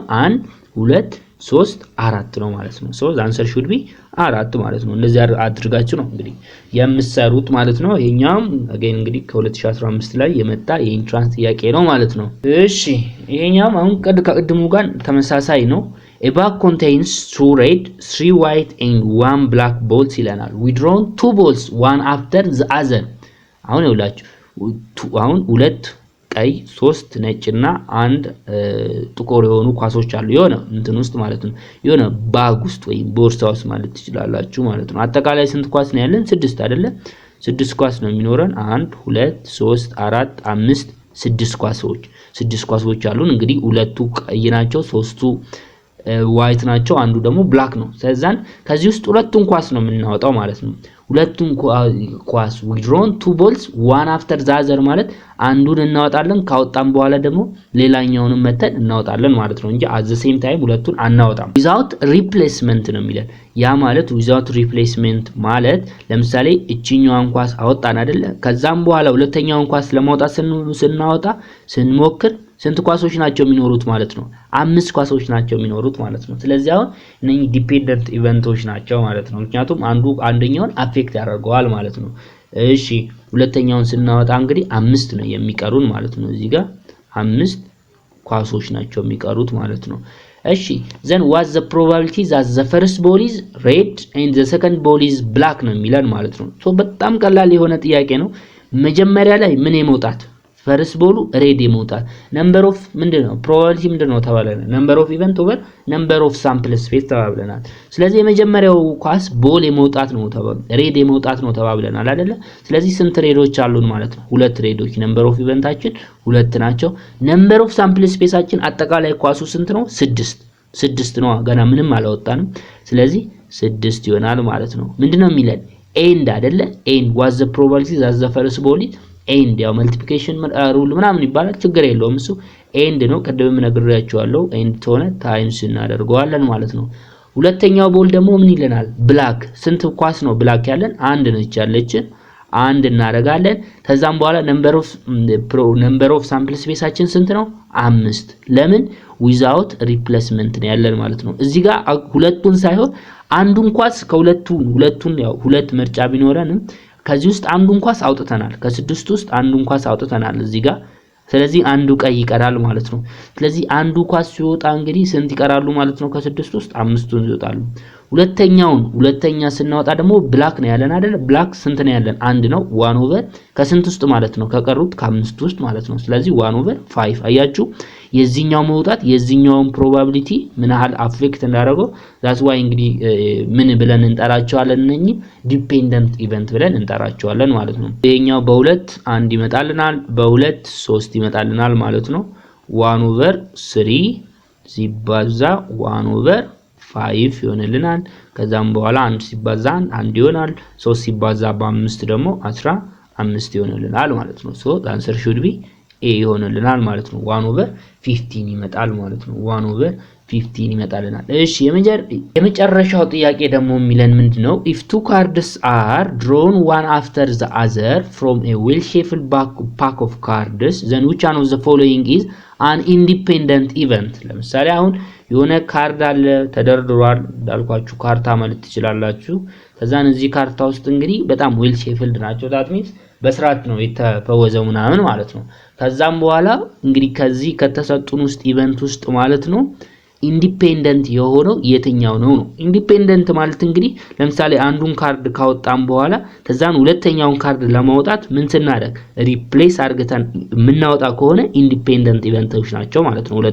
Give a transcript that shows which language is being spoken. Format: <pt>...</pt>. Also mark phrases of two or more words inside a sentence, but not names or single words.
<am>1 2 3 4 ነው ማለት ነው።</am> <en>so the answer should be</en> <am>4 ማለት ነው። እንደዚህ አድርጋችሁ ነው እንግዲህ የምትሰሩት ማለት ነው። ይሄኛውም አገን እንግዲህ ከ2015 ላይ የመጣ የኢንትራንስ ጥያቄ ነው ማለት ነው። እሺ ይሄኛውም አሁን ከቅድሙ ጋር ተመሳሳይ ነው።</am> <en>A bag contains 2 red, 3 white and 1 black balls</en> <am>ይለናል።</am> <en>We drawn 2 balls one after the other።</en> <am>አሁን ይውላችሁ አሁን 2 ቀይ 3 ነጭና 1 ጥቁር የሆኑ ኳሶች አሉ የሆነ እንትን ውስጥ ማለት ነው። የሆነ ባግ ውስጥ ወይ ቦርሳ ውስጥ ማለት ትችላላችሁ ማለት ነው። አጠቃላይ ስንት ኳስ ነው ያለን? 6 አይደለ? 6 ኳስ ነው የሚኖረን። 1 2 3 4 5 6 ኳሶች አሉን። እንግዲህ 2ቱ ቀይ ናቸው፣ 3ቱ ዋይት ናቸው፣ አንዱ ደግሞ ብላክ ነው። ስለዚህ ከዚህ ውስጥ 2ቱን ኳስ ነው የምናወጣው ማለት ነው። ሁለቱን ኳስ</am> <en>withdrawn two balls one after the other</en> <am>ማለት አንዱን እናወጣለን ካወጣን በኋላ ደግሞ ሌላኛውንም መተን እናወጣለን ማለት ነው እንጂ</am> <en>at the same time</en> <am>ሁለቱን አናወጣም</am> <en>without replacement</en> <am>ነው የሚለን ያ ማለት</am> <en>without replacement</en> <am>ማለት ለምሳሌ እቺኛዋን ኳስ አወጣን አይደለ ከዛም በኋላ ሁለተኛውን ኳስ ለማውጣት ስናወጣ ስንሞክር ስንት ኳሶች ናቸው የሚኖሩት ማለት ነው 5 ኳሶች ናቸው የሚኖሩት ማለት ነው ስለዚህ አሁን እነኚህ</am> <en>dependent events</en> <am>ናቸው ማለት ነው ምክንያቱም አንደኛውን አፌክት ያደርገዋል ማለት ነው እሺ ሁለተኛውን ስናወጣ እንግዲህ 5 ነው የሚቀሩን ማለት ነው እዚህ ጋር 5 ኳሶች ናቸው የሚቀሩት ማለት ነው እሺ</am> <en>then what's the probability that the first ball is red and the second ball is black</en> <am>ነው የሚለን ማለት ነው ሶ በጣም ቀላል የሆነ ጥያቄ ነው መጀመሪያ ላይ ምን የመውጣት</am> <en>first ball red</en> <am>የመውጣት</am> <en>number of</en> <am>ምንድነው probability ምንድነው ተባለና</am> <en>number of event over number of sample</en> <am>space ተባብለናል ስለዚህ የመጀመሪያው ኳስ ቦል የመውጣት ነው ሬድ የመውጣት ነው ተባብለናል አይደለ ስለዚህ ስንት ሬዶች አሉን ማለት ነው ሁለት ሬዶች</am> <en>number of</en> <am>eventአችን ሁለት ናቸው</am> <en>number of sample space</en> <am>አችን አጠቃላይ ኳሱ ስንት ነው 6 ነው ገና ምንም አላወጣንም ስለዚህ 6 ይሆናል ማለት ነው ምንድነው የሚለን end አይደለ</am> <en>end was the probability that the first ball end</en> <am>ያው</am> <en>multiplication rule</en> <am>ምናምን ይባላል ችግር የለውም እሱ end ነው ቀደም ነግሬያችኋለሁ end ተሆነ ታይምስ እናደርገዋለን ማለት ነው ሁለተኛው ቦል ደግሞ ምን ይለናል black ስንት ኳስ ነው black ያለን አንድ ነች ያለችን አንድ እናደርጋለን ከዛም በኋላ</am> <en>number of sample space</en> <am>አችን ስንት ነው 5 ለምን without replacement ነው ያለን ማለት ነው እዚህ ጋር ሁለቱን ሳይሆን አንዱን ኳስ ሁለቱን ያው ሁለት ምርጫ ቢኖረንም ከዚህ ውስጥ አንዱን ኳስ አውጥተናል ከስድስት ውስጥ አንዱን ኳስ አውጥተናል እዚህ ጋር ስለዚህ አንዱ ቀይ ይቀራል ማለት ነው ስለዚህ አንዱ ኳስ ሲወጣ እንግዲህ ስንት ይቀራሉ ማለት ነው ከስድስት ውስጥ አምስቱን ይወጣሉ ሁለተኛ ስናወጣ ደግሞ ብላክ ነው ያለን አይደል ብላክ ስንት ነው ያለን አንድ ነው 1 ኦቨር ከስንት ውስጥ ማለት ነው ከቀሩት ከአምስቱ ውስጥ ማለት ነው ስለዚህ 1 ኦቨር 5 አያችሁ የዚህኛው መውጣት የዚህኛውን ፕሮባቢሊቲ ምን ያህል አፌክት እንዳደረገው</am> <en>that's why</en> <am>እንግዲህ ምን ብለን እንጠራቸዋለን እነኚህ</am> <en>dependent event</en> <am>ብለን እንጠራቸዋለን ማለት ነው የኛው በሁለት አንድ ይመጣልናል በሁለት 3 ይመጣልናል ማለት ነው 1 ኦቨር 3 ሲባዛ 1 ኦቨር 5 ይሆንልናል ከዛም በኋላ 1 ሲባዛ 1 ይሆናል 3 ሲባዛ በ5 ደግሞ 15 ይሆንልናል ማለት ነው</am> <en>so the answer should be a</en> <am>ይሆንልናል ማለት ነው 1 over 15 ይመጣል ማለት ነው 1 over 15 ይመጣልናል እሺ የመጨረሻው ጥያቄ ደግሞ የሚለን ምንድነው</am> <en>if two cards are drawn one after the other from a well shuffled pack of cards then which one of the following is an independent event</en> <am>ለምሳሌ አሁን የሆነ ካርድ አለ ተደርድሯል ዳልኳችሁ ካርታ ማለት ትችላላችሁ ከዛን እዚህ ካርታ ውስጥ እንግዲህ በጣም</am> <en>well shuffled</en> <am>ናቸው</am> <en>that means</en> <am>በስርዓት ነው የተፈወዘው ምናምን ማለት ነው ከዛም በኋላ እንግዲህ ከዚህ ከተሰጡን ውስጥ ኢቨንት ውስጥ ማለት ነው ኢንዲፔንደንት የሆነው የትኛው ነው ኢንዲፔንደንት ማለት እንግዲህ ለምሳሌ አንዱን ካርድ ካወጣን በኋላ ከዛን ሁለተኛውን ካርድ ለማውጣት ምን ስናደርግ ሪፕሌስ አድርገን የምናወጣ ከሆነ ኢንዲፔንደንት ኢቨንቶች ናቸው ማለት ነው</am>